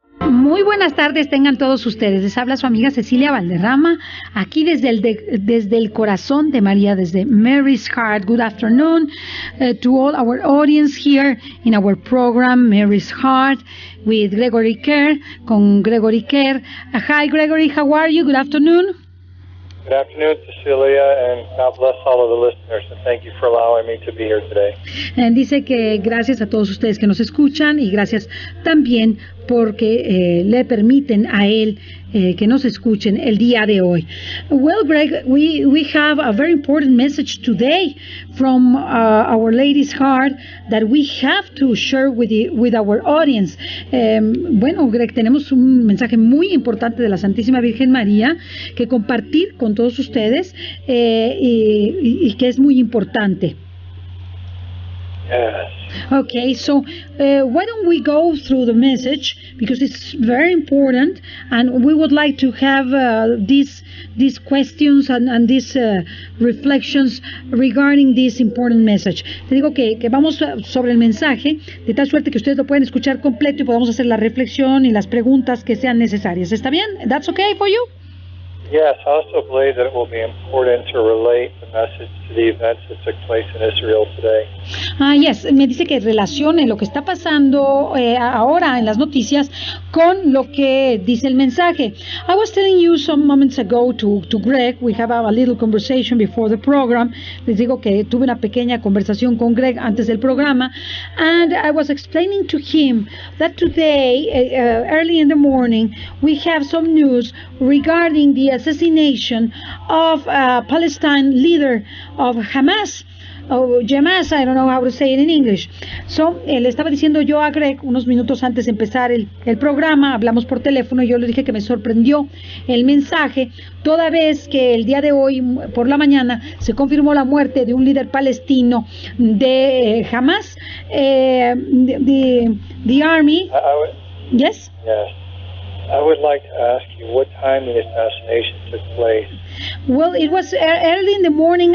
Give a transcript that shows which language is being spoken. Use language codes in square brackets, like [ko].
[es] Muy buenas tardes tengan todos ustedes. Les habla su amiga Cecilia Valderrama, aquí desde el corazón de María, desde Mary's Heart. [en] Good afternoon to all our audience here in our program Mary's Heart with Gregory Kerr, con Gregory Kerr. Hi Gregory, how are you? Good afternoon. Good afternoon, Cecilia, and God bless all of the listeners, and thank you for allowing me to be here today. [es] Dice que gracias a todos ustedes que nos escuchan y gracias también porque le permiten a él que nos escuchen el día de hoy. [en] Well, Greg, we have a very important message today from Our Lady's Heart that we have to share with our audience. [es] Bueno, Greg, tenemos un mensaje muy importante de la Santísima Virgen María que compartir con todos ustedes y que es muy importante. [en] Yes. Okay, so why don't we go through the message, because it's very important, and we would like to have these questions and these reflections regarding this important message. [es] Te digo que vamos sobre el mensaje, de tal suerte que ustedes lo pueden escuchar completo y podamos hacer la reflexión y las preguntas que sean necesarias. ¿Está bien? [en] That's okay for you? Yes, I also believe that it will be important to relate the message to the events that took place in Israel today. [es] Yes, me dice que relacione lo que está pasando ahora en las noticias con lo que dice el mensaje. [en] I was telling you some moments ago to Greg, we have a little conversation before the program. [es] Les digo que tuve una pequeña conversación con Greg antes del programa, [en] and I was explaining to him that today, early in the morning, we have some news regarding the assassination of a Palestine leader of Hamas. Hamas, I don't know how to say it in English. [es] So, le estaba diciendo yo a Greg unos minutos antes de empezar el programa, hablamos por teléfono y yo le dije que me sorprendió el mensaje, toda vez que el día de hoy, por la mañana, se confirmó la muerte de un líder palestino de Hamas, [en] the army. Yes? Yes. I would like to ask you what time the assassination took place. Well, it was early in the morning.